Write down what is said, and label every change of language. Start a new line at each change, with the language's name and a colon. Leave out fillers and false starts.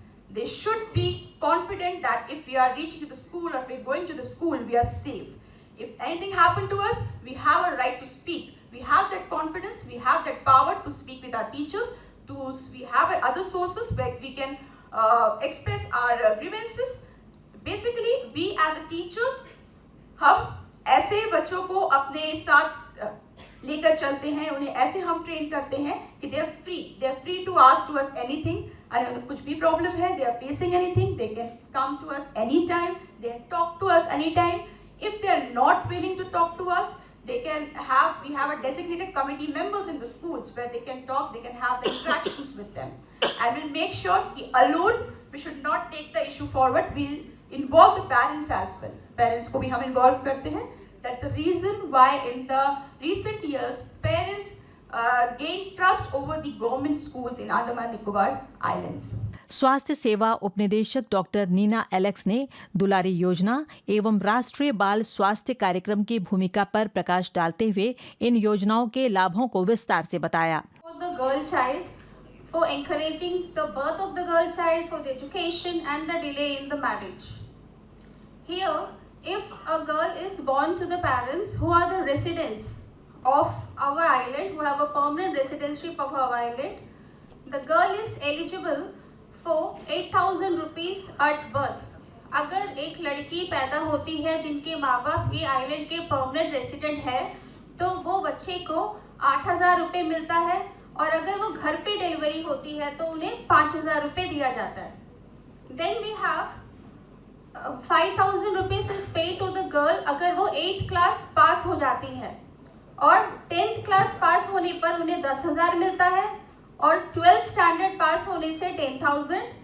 English: They should be confident that if we are reaching to the school or if we are going to the school, we are safe. If anything happened to us, we have a right to speak. We have that confidence, we have that power to speak with our teachers. We have other sources where we can express our grievances. Basically, we as a teachers,
Hindi: हम ऐसे बच्चों को अपने साथ लेकर चलते हैं, उन्हें ऐसे हम ट्रेन करते हैं कि
English: they are free to ask to us anything.
Hindi: अगर कुछ भी प्रॉब्लम है,
English: they are facing anything, they can come to us anytime, they can talk to us anytime. If they are not willing to talk to us, we have a designated committee members in the schools where they can talk, they can have the interactions with them. And we'll make sure that alone, we should not take the issue forward, we'll involve the parents as well.
Hindi: Parents को भी हम involve करते हैं.
English: That's the reason why in the recent years, parents gain trust over the government schools in Andaman Nicobar Islands.
Hindi: स्वास्थ्य सेवा उपनिदेशक doctor Neena Alex ने दुलारी योजना एवं राष्ट्रीय बाल स्वास्थ्य कार्यक्रम की भूमिका पर प्रकाश डालते हुए इन योजनाओं के लाभों को विस्तार से बताया.
English: For the girl child, for encouraging the birth of the girl child, for the education and the delay in the marriage. Here, if a girl is born to the parents who are the residents of our island, who have a permanent residency of our island, the girl is eligible for 8,000 rupees at birth.
Hindi: अगर एक लड़की पैदा होती है जिनके माँ बाप ये आइलैंड के परमानेंट रेसिडेंट है, तो वो बच्चे को 8,000 रुपये मिलता है, और अगर वो घर पे डिलीवरी होती है तो उन्हें 5,000 रुपये दिया जाता है.
English: Then we have 5,000 rupees is paid to the girl
Hindi: अगर वो 8th क्लास पास हो जाती है, और 10th क्लास पास होने पर उन्हें 10,000 मिलता है, और 12th स्टैंडर्ड पास होने से 10,000,